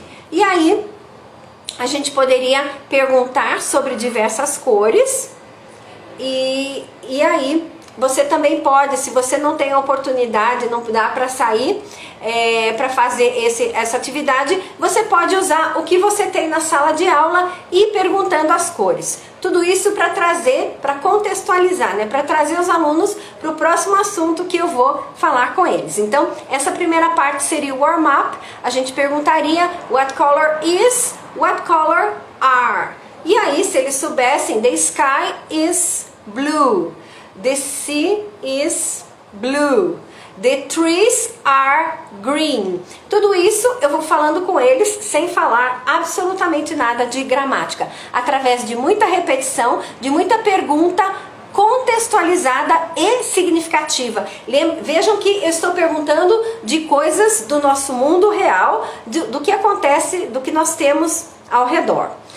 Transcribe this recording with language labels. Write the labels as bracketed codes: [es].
[pt] E aí, a gente poderia perguntar sobre diversas cores e aí você também pode, se você não tem a oportunidade, não dá para sair para fazer essa atividade, você pode usar o que você tem na sala de aula e ir perguntando as cores. Tudo isso para trazer, para contextualizar, né? Para trazer os alunos para o próximo assunto que eu vou falar com eles. Então, essa primeira parte seria o warm-up. A gente perguntaria [en] what color is, what color are. [pt] E aí, se eles soubessem, [en] the sky is blue, the sea is blue, the trees are green. [pt] Tudo isso eu vou falando com eles sem falar absolutamente nada de gramática, através de muita repetição, de muita pergunta contextualizada e significativa. Vejam que eu estou perguntando de coisas do nosso mundo real, do que acontece, do que nós temos ao redor.